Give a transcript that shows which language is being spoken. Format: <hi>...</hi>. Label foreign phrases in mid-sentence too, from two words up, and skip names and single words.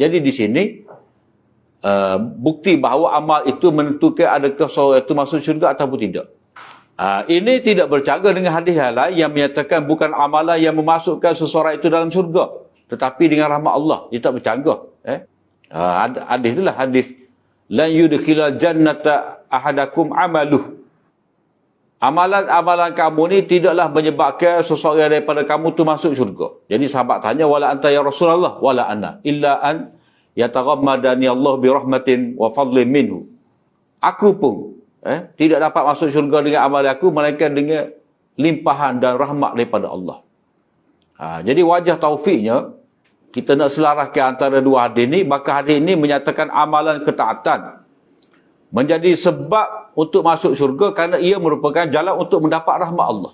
<ms>Jadi di sini bukti bahawa amal itu menentukan adakah seseorang itu masuk syurga ataupun tidak. Ini tidak bercanggah dengan hadis yang lain yang menyatakan bukan amalan yang memasukkan seseorang itu dalam syurga, tetapi dengan rahmat Allah. Dia tak bercanggah. Hadis itulah hadis</ms> <ar>لن يدخل الجنة أحدكم عمله.</ar> <ms>Amalan-amalan kamu ni tidaklah menyebabkan seseorang daripada kamu tu masuk syurga. Jadi sahabat tanya,</ms> <ar>ولا أنت يا رسول الله، ولا أنا إلا أن يتغمدني الله برحمة وفضل منه.</ar> <ms>Aku pun tidak dapat masuk syurga dengan amal aku, melainkan dengan limpahan dan rahmat daripada Allah. Jadi wajah taufiknya, kita nak selaraskan antara dua hadis ni, maka hadis ini menyatakan amalan ketaatan menjadi sebab untuk masuk syurga kerana ia merupakan jalan untuk mendapat rahmat Allah.</ms>